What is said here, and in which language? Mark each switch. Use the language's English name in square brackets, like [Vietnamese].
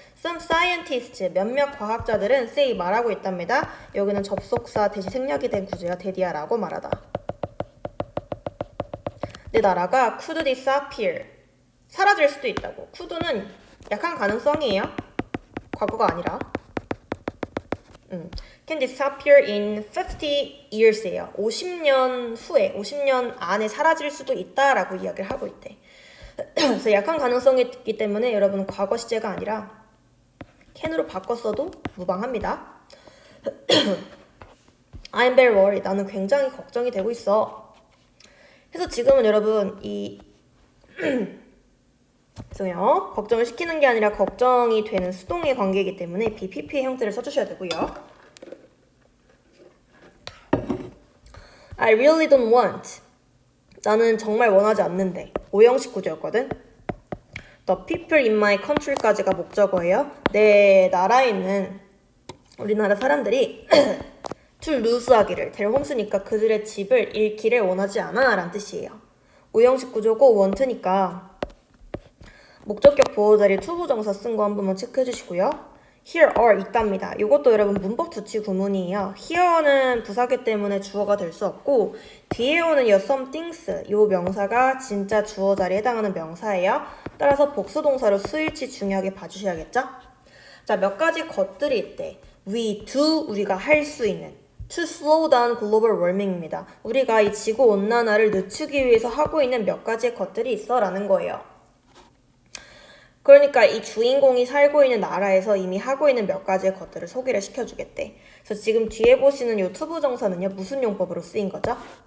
[English] Some scientists, [Korean] 몇몇 과학자들은 [English] say [Korean] 말하고 있답니다. 여기는 접속사 대시 생략이 된 구조야. 데디아라고 말하다. 내 나라가 [English] could disappear, [Korean] 사라질 수도 있다고. could는 약한 가능성이에요. 과거가 아니라. [English] can disappear in 50 years예요. [Korean] 50년 후에, 50년 안에 사라질 수도 있다라고 이야기를 하고 있대. 그래서 약한 가능성이 있기 때문에 여러분 과거 시제가 아니라 can으로 바꿨어도 무방합니다. [English] I'm very worried. [Korean] 나는 굉장히 걱정이 되고 있어. 그래서 지금은 여러분 죄송해요. 걱정을 시키는 게 아니라 걱정이 되는 수동의 관계이기 때문에 BPP의 형태를 써주셔야 되고요. [English] I really don't want. [Korean] 나는 정말 원하지 않는데. 5형식 구조였거든. [English] The people in my country [Korean] 까지가 목적어예요. 내 나라에 있는 우리나라 사람들이 [English] to lose [Korean] 하기를, [English] their homes [Korean] 니까 그들의 집을 잃기를 원하지 않아 라는 뜻이에요. 5형식 구조고 want니까 목적격 보호자리 투부정사 쓴 거 한 번만 체크해 주시고요. [English] Here are [Korean] 있답니다. 이것도 여러분 문법 주치 구문이에요. Here는 부사기 때문에 주어가 될 수 없고 뒤에 오는 이 some things, 이 명사가 진짜 주어 자리에 해당하는 명사예요. 따라서 복수동사로 수일치 중요하게 봐주셔야겠죠? 자, 몇 가지 것들이 있대. [English] We do, [Korean] 우리가 할 수 있는. [English] To slow down global warming입니다. [Korean] 우리가 이 지구온난화를 늦추기 위해서 하고 있는 몇 가지의 것들이 있어 라는 거예요. 그러니까 이 주인공이 살고 있는 나라에서 이미 하고 있는 몇 가지의 것들을 소개를 시켜주겠대. 그래서 지금 뒤에 보시는 이 투부정사는요, 무슨 용법으로 쓰인 거죠?